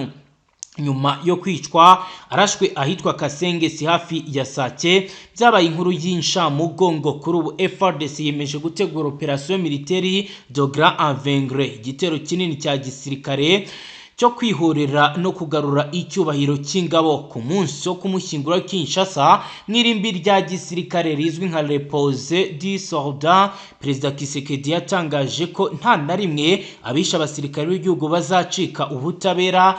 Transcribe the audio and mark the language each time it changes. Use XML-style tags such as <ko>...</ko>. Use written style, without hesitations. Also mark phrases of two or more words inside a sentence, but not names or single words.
<rw>Nyuma yo kwicwa arashwe ahitwa Kasengesi hafi ya Sake, byabaye inkuru y'inshamugongo. Kuri ubu FARDC yemeje gutegura operasiyo militaire de Grand Avengre, igitero kinini cya gisirikare cyo kwihorera no kugarura icyubahiro cy'ingabo ku munsi wo kumushyingura Kinshasa mwirimbi rya gisirikare rizwi nka Repose du Soldat. Perezida Kisekedi yatangaje ko nta na rimwe abisha abasirikare b'igihugu bazacika ubutabera.</rw>